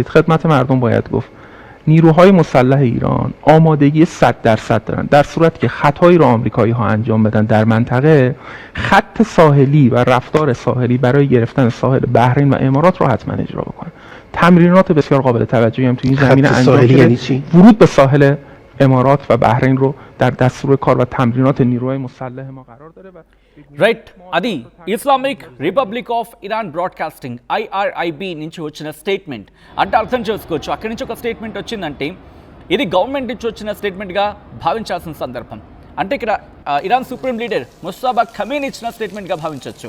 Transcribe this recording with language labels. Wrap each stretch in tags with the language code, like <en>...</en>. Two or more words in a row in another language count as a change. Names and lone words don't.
<fa>خدمت مردم باید گفت نیروهای مسلح ایران آمادگی 100% دارن در صورتی که خطایی رو آمریکایی ها انجام بدن در منطقه، خط ساحلی و رفتار ساحلی برای گرفتن ساحل بحرین و امارات رو حتما اجرا بکنن. تمرینات بسیار قابل توجهی هم تو این زمینه انجام شده. ورود به ساحل امارات و بحرین رو در دستور کار و تمرینات نیروهای مسلح ما قرار داره و</fa> <te>రైట్, అది ఇస్లామిక్ రిపబ్లిక్ ఆఫ్ ఇరాన్ బ్రాడ్కాస్టింగ్ IRIB నుంచి వచ్చిన స్టేట్మెంట్ అంటే అర్థం చేసుకోవచ్చు. అక్కడి నుంచి ఒక స్టేట్మెంట్ వచ్చిందంటే ఇది గవర్నమెంట్ నుంచి వచ్చిన స్టేట్మెంట్గా భావించాల్సిన సందర్భం. అంటే ఇక్కడ ఇరాన్</te> <en>supreme leader</en> <te>ముస్తాబా ఖమేనీ ఇచ్చిన స్టేట్మెంట్గా భావించవచ్చు.</te>